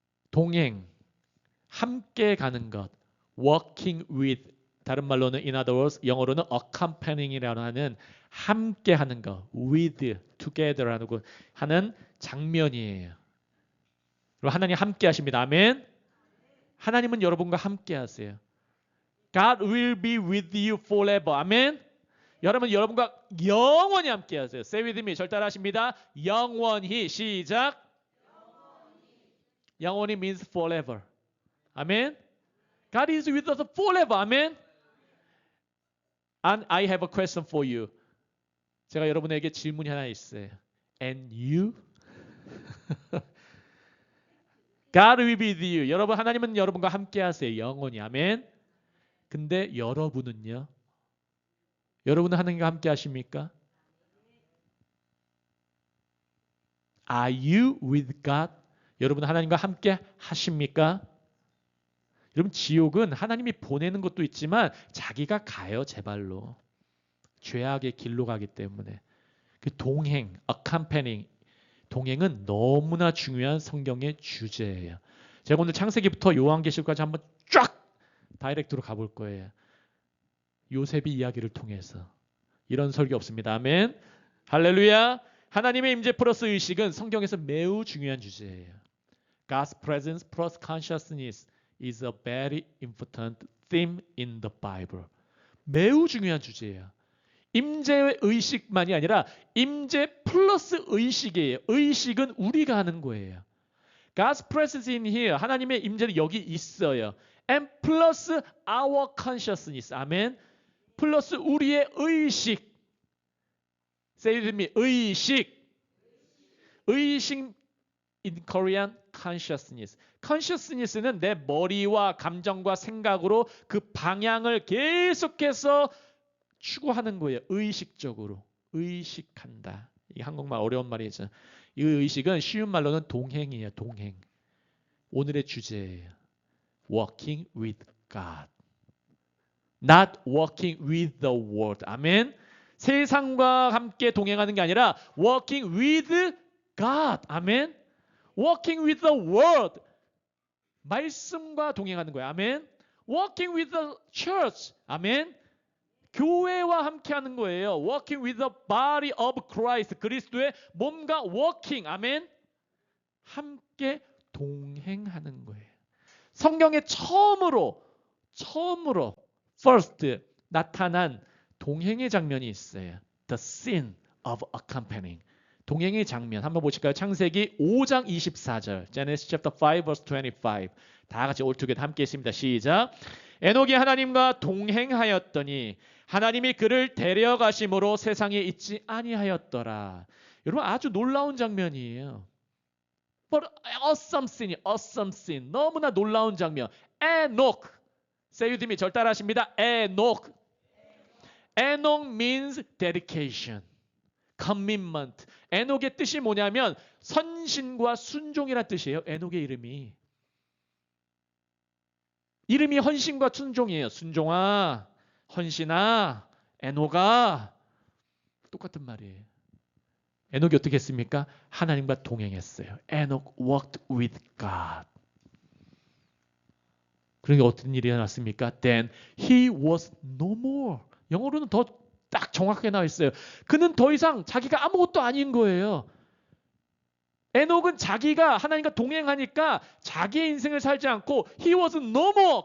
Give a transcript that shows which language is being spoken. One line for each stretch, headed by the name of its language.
Korean: 동행, 함께 가는 것,
English: walking with,
Korean: 다른 말로는
English: in other words,
Korean: 영어로는
English: accompanying
Korean: 이라고 하는 함께 하는 것,
English: with, together
Korean: 라고 하는 장면이에요. 하나님 함께 하십니다. 아멘. 하나님은 여러분과 함께 하세요.
English: God will be with you forever.
Korean: 아멘. 여러분과 영원히 함께 하세요.
English: Say with me.
Korean: 절 따라하십니다. 영원히. 시작.
English: 영원히 means forever.
Korean: 아멘.
English: God is with us forever. 아멘. And I have a question for you.
Korean: 제가 여러분에게 질문이 하나 있어요.
English: And you? God will be with you.
Korean: 여러분, 하나님은 여러분과 함께 하세요. 영원히. 아멘. 근데 여러분은요? 여러분은 하나님과 함께 하십니까?
English: Are you with God?
Korean: 여러분 하나님과 함께 하십니까? 여러분 지옥은 하나님이 보내는 것도 있지만 자기가 가요. 제 발로. 죄악의 길로 가기 때문에. 그 동행,
English: accompanying,
Korean: 동행은 너무나 중요한 성경의 주제예요. 제가 오늘 창세기부터 요한계시록까지 한번 쫙 다이렉트로 가볼 거예요. 요셉이 이야기를 통해서. 이런 설교 없습니다. 아멘. 할렐루야. 하나님의 임재 플러스 의식은 성경에서 매우 중요한 주제예요.
English: God's presence plus consciousness is a very important theme in the Bible.
Korean: 매우 중요한 주제예요. 임재 의식만이 아니라 임재 플러스 의식이에요. 의식은 우리가 하는 거예요.
English: God's presence in here.
Korean: 하나님의 임재는 여기 있어요.
English: And plus our consciousness.
Korean: 아멘. 플러스 우리의 의식.
English: Say it with me.
Korean: 의식.
English: 의식 in Korean consciousness.
Korean: consciousness는 내 머리와 감정과 생각으로 그 방향을 계속해서 추구하는 거예요. 의식적으로. 의식한다. 이 한국말 어려운 말이죠. 이 의식은 쉬운 말로는 동행이에요. 동행. 오늘의 주제예요.
English: Walking with God. Not walking with the world.
Korean: 아멘. 세상과 함께 동행하는 게 아니라
English: walking with God. 아멘. Walking with the world.
Korean: 말씀과 동행하는 거예요. 아멘.
English: Walking with the church.
Korean: 아멘. 교회와 함께하는 거예요.
English: Walking with the body of Christ.
Korean: 그리스도의 몸과 walking. 아멘. 함께 동행하는 거예요. 성경에 처음으로 first 나타난 동행의 장면이 있어요.
English: The scene of accompanying.
Korean: 동행의 장면 한번 보실까요? 창세기 5장 24절.
English: Genesis chapter 5 verse 25.
Korean: 다 같이
English: all together
Korean: 함께 있습니다. 시작. 에녹이 하나님과 동행하였더니 하나님이 그를 데려가심으로 세상에 있지 아니하였더라. 여러분 아주 놀라운 장면이에요.
English: But awesome scene, awesome scene.
Korean: 너무나 놀라운 장면.
English: 에녹. Say with me.
Korean: 절 따라하십니다. 에녹.
English: 에녹 means dedication, commitment.
Korean: 에녹의 뜻이 뭐냐면 선신과 순종이란 뜻이에요. 에녹의 이름이 헌신과 순종이에요. 순종아, 헌신아, 에녹아. 똑같은 말이에요. 에녹이 어떻게 했습니까? 하나님과 동행했어요.
English: 에녹 walked with God.
Korean: 그러니까 어떤 일이 일어났습니까?
English: Then he was no more.
Korean: 영어로는 더 딱 정확하게 나와 있어요. 그는 더 이상 자기가 아무것도 아닌 거예요. 에녹은 자기가 하나님과 동행하니까 자기의 인생을 살지 않고
English: he was no more.